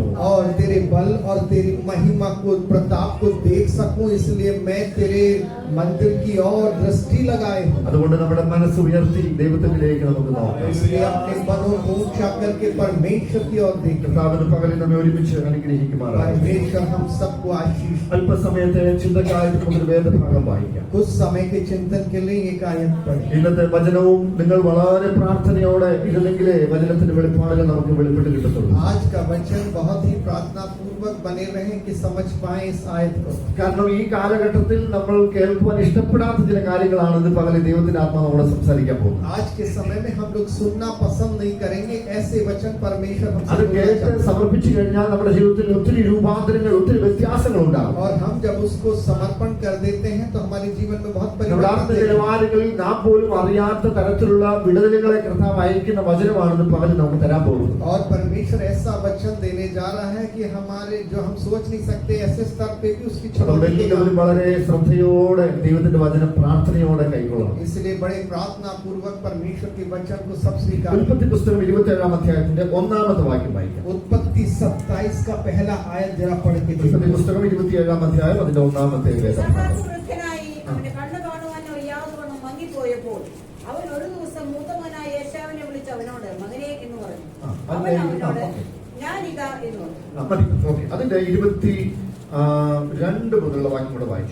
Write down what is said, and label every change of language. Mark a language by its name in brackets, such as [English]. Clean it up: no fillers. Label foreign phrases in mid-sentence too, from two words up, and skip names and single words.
[Hindi] और तेरे बल और तेरी महिमा को, प्रताप को देख सकूं इसलिए मैं तेरे मंदिर की ओर दृष्टि लगाए हूं. [Malayalam] അതുകൊണ്ട് നമ്മുടെ മനസ്സ് ഉയർത്തി ദൈവത്തിലേക്ക് നമുക്ക് നോക്കാം. [Hindi] इसलिए अपने मनों को ऊंचा करके परमेश्वर की ओर देखें. [Malayalam] കർത്താവിന്റെ പകലിൽ നമ്മെ ഒരുമിച്ച് അനുഗ്രഹിക്കുമാറാകട്ടെ. [Hindi] परमेश्वर हम सबको आशीष. [Malayalam] അല്പസമയത്തെ ചിന്തക്കായിട്ട് നമുക്കൊരു വേദഭാഗം വായിക്കാം. [Hindi] कुछ समय के चिंतन के लिए एक आयत पढ़ें. [Malayalam] ഇന്നത്തെ വചനവും നിങ്ങൾ വളരെ പ്രാർത്ഥനയോടെ ഇരുന്നെങ്കിലേ വചനത്തിന്റെ വെളിപ്പാടുകൾ നമുക്ക് വെളിപ്പെട്ട് കിട്ടത്തുള്ളൂ. [Hindi] आज का वचन बहुत ही प्रार्थना पूर्वक बने रहे कि समझ पाए इस आयत को. [Malayalam] കാരണം ഈ കാലഘട്ടത്തിൽ നമ്മൾ കേൾക്കുവാൻ ഇഷ്ടപ്പെടാത്ത ചില കാര്യങ്ങളാണ് ഇത് പകല് ദൈവത്തിന്റെ ആത്മാവ് നമ്മളെ സംസാരിക്കാൻ പോകുന്നത്. [Hindi] आज के समय में हम लोग सुनना पसंद नहीं करेंगे, ऐसे वचन परमेश्वर [Malayalam] അത് [Hindi] हमसे बोलना [Malayalam] കേട്ട് [Hindi] चाहता है. [Malayalam] സമർപ്പിച്ചു കഴിഞ്ഞാൽ നമ്മുടെ ജീവിതത്തിൽ ഒത്തിരി രൂപാന്തരങ്ങൾ, ഒത്തിരി വ്യത്യാസങ്ങൾ ഉണ്ടാകും. [Hindi] और हम जब उसको समर्पण कर देते हैं तो हमारे जीवन में बहुत [Malayalam] നമ്മുടെ [Hindi] परिवर्तन [Malayalam] ആത്മ [Hindi] देखते हैं. [Malayalam] നിലവാരങ്ങളിൽ നാം പോലും അറിയാത്ത തരത്തിലുള്ള വിടുതലുകളെ കർത്താവ് അയക്കുന്ന വചനമാണെന്ന് പകല് നമുക്ക് തരാൻ പോകുന്നത്. [Hindi] और परमेश्वर ऐसा वचन देने जा रहा है कि हमारे जो हम सोच नहीं सकते ऐसे स्तर पे भी उसकी [Malayalam] അതുകൊണ്ട് [Hindi] छुड़ौती [Malayalam] എല്ലാവരും വളരെ ശ്രദ്ധയോടെ ദൈവത്തിന്റെ വചനം പ്രാർത്ഥനയോടെ കൈക്കൊള്ളണം. [Hindi] इसलिए बड़े प्रार्थना पूर्वक परमेश्वर के वचन को सब स्वीकार. [Malayalam] ഉൽപ്പത്തി പുസ്തകം 27 അധ്യായത്തിന്റെ 1-ാമത്തെ വാക്യം വായിക്കാം. [Hindi] उत्पत्ति 27 का पहला आयत जरा पढ़ के [Malayalam] ഉൽപ്പത്തി [Hindi] देखो. [Malayalam] പുസ്തകം 27 അധ്യായം അതിന്റെ 1-ാമത്തെ വേദഭാഗം. വൃദ്ധനായി അവന്റെ കണ്ണു കാണുവാൻ വയ്യാതവണ്ണം മങ്ങിപ്പോയപ്പോൾ അവൻ ഒരു ദിവസം മൂത്തമകനായ യേശാവിനെ വിളിച്ച് അവനോട് മകനെ എന്ന് പറഞ്ഞു. അവൻ അവനോട് ഞാനിതാ എന്ന് പറഞ്ഞു. മതി. ഓക്കേ. അതിന്റെ 22 മുതലുള്ള വാക്യം കൂടെ വായിച്ചു.